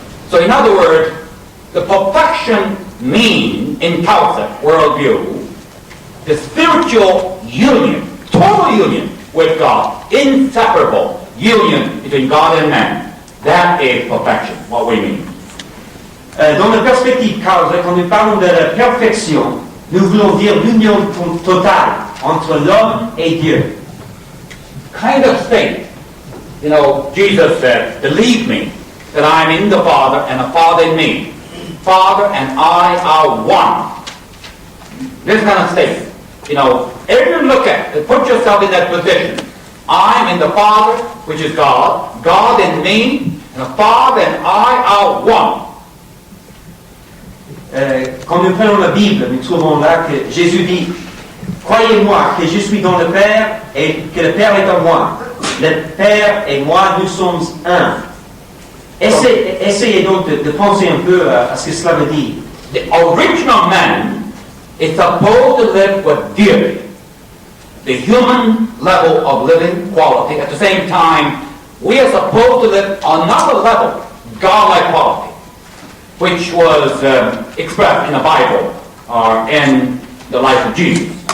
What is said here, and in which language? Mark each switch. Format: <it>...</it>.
<en>So in other words, the perfection mean in Causa worldview, the spiritual union, total union with God, inseparable union between God and man. That is perfection, what we mean.</en> <fr>Dans la perspective Causa, quand nous parlons de la perfection, nous voulons dire l'union totale entre l'homme et Dieu.</fr> <en>Kind of state, Jesus said, believe me, that I am in the Father and the Father in me. Father and I are one. This kind of state. Everyone look at it, put yourself in that position. I'm in the Father, which is God, God in me, and the Father and I are one.</en> <fr>Quand nous prenons la Bible, nous trouvons là que Jésus dit « Croyez-moi que je suis dans le Père et que le Père est en moi. Le Père et moi, nous sommes un. » Essayez donc de penser un peu à ce que cela veut dire.</fr> <en>The original man is supposed to live with deity, the human level of living quality. At the same time, we are supposed to live another level, godlike quality, which was expressed in the Bible or in the life of Jesus.</en>